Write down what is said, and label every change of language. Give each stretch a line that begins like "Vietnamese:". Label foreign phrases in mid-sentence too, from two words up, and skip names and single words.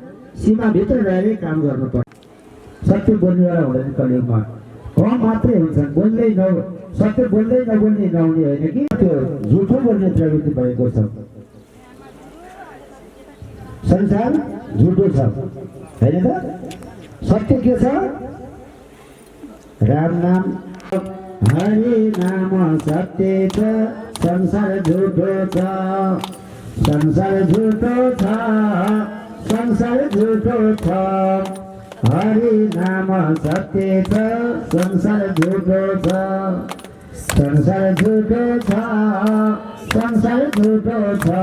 Nepali: सीमाभित्र रहेर काम गर्नुपर्छ। सत्य बोल्नेवाला हुँदैन कलियुगमा, कम मात्रै हुन्छन्। बोल्दै सत्य बोल्दै नबोल्ने नहुने होइन कि त्यो झुठो बोल्ने प्रवृत्ति भएको छ। संसार झुठो छ होइन त? सत्य के छ? राम नाम हरि नाम सत्य छ, संसार झुठो छ, संसार झुठो छ, संसार झुठो छ। हरि नाम सत्य छ, संसार झुठो छ, संसार झुठो छ, संसार झुठो छ।